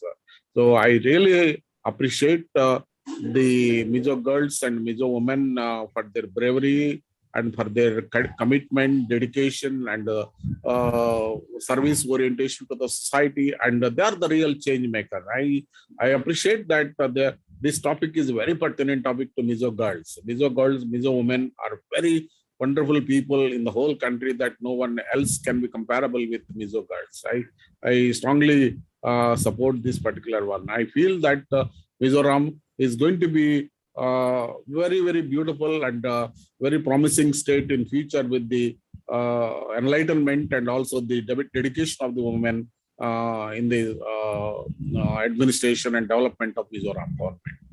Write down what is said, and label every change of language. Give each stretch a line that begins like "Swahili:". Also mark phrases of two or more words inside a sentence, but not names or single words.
English: So I really appreciate the Mizo girls and Mizo women for their bravery and for their commitment, dedication, and service orientation to the society. And they are the real change maker. I appreciate that this topic is a very pertinent topic to Mizo girls. Mizo girls, Mizo women are very wonderful people in the whole country that no one else can be comparable with Mizo girls. I strongly support this particular one. I feel that Mizoram is going to be very, very beautiful and very promising state in future with the enlightenment and also the dedication of the women in the administration and development of Mizoram government.